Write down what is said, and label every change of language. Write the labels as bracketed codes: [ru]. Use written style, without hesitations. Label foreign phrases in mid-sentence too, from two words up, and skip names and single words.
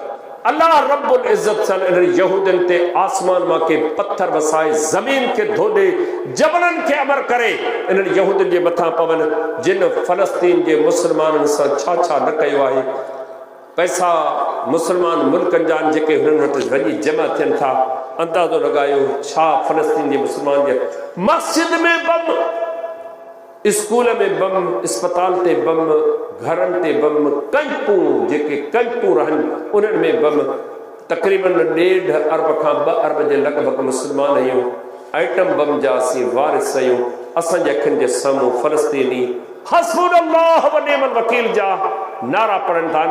[sd] अल्लाह रब्बुल इज़्ज़त सन इन यहूदियुनि ते आसमान मां के पत्थर वसाए, ज़मीन खे धोॾे, जबलनि खे अमर करे इन्हनि यहूदियुनि जे मथां पवनि जिन फ़लस्तीन जे मुस्लमाननि सां छा छा न कयो आहे। पैसा मुस्लमान मुल्कनि जा जेके हुननि वटि वञी जमा थियनि था, अंदाज़ो लॻायो छा फ़लस्तीन जे मुस्लमान जे मस्जिद में बम, स्कूल में बम, अस्पताल ते बम, घरनि ते बम, कैंपूं जेके कैंपूं रहनि उन्हनि में बम। तक़रीबन 1.5 अरब खां 2 अरब जे लॻभॻि मुस्लमान आहियूं, आइटम बम जा असीं वारिस आहियूं। असांजे अखियुनि जे साम्हूं फ़लस्तीनी [ar] حسبنا الله ونعم الوكيل [sd] जा नारा पढ़नि था।